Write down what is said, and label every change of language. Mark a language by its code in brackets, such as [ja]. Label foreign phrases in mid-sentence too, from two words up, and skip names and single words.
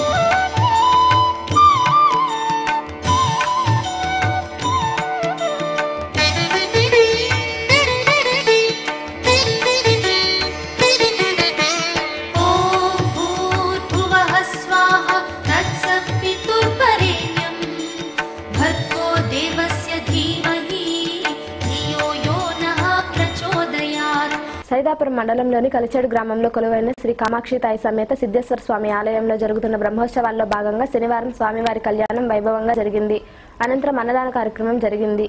[sa] ॐ भूर्भुवः स्वाहा तत्सवितुर्वरेण्यं भर्गो देवस्य धीमहि धियो यो नः प्रचोदयात् [te] సైదాపురం మండలంలోని కలిచేడు గ్రామంలో కొలువైన శ్రీ కామాక్షి తాయి సమేత సిద్ధేశ్వర స్వామి ఆలయంలో జరుగుతున్న బ్రహ్మోత్సవాల్లో భాగంగా శనివారం స్వామివారి కళ్యాణం వైభవంగా జరిగింది. అనంతరం అన్నదాన కార్యక్రమం జరిగింది.